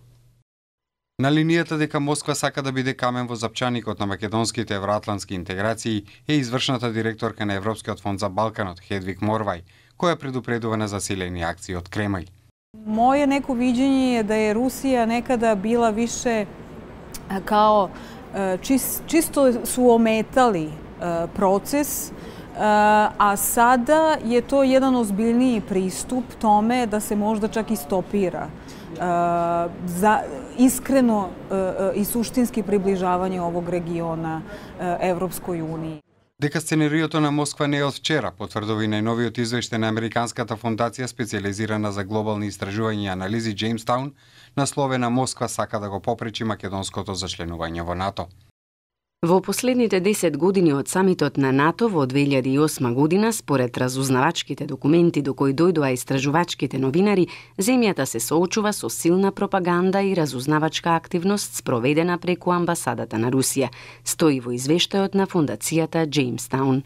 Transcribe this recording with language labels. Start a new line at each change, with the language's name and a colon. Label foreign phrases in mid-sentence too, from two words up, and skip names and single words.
Macedonian: На линијата дека Москва сака да биде камен во запчаникот на македонските евроатлантски интеграции е извршната директорка на Европскиот фонд за Балканот Хедвиг Морвај, која предупредува на засилени акции од Кремљ.
Serbian: Моје неко видење е да е Русија некада била више као чисто су ометали процес, a sada je to jedan ozbiljniji pristup tome da se možda čak i stopira za iskreno i suštinski približavanje ovog regiona Evropskoj uniji.
Macedonian: Дека сценариото на Москва не е од вчера, потврдува и најновиот извештај на Американската фондација специјализирана за глобални истражувања и анализи Джеймстаун, насловена Москва сака да го попречи македонското зачленување во НАТО. Во последните 10 години од самитот на НАТО во 2008 година, според разузнавачките документи до кои дојдоа истражувачките новинари, земјата се соочува со силна пропаганда и разузнавачка активност спроведена преку амбасадата на Русија, стои во извештајот на фондацијата Джеймстаун.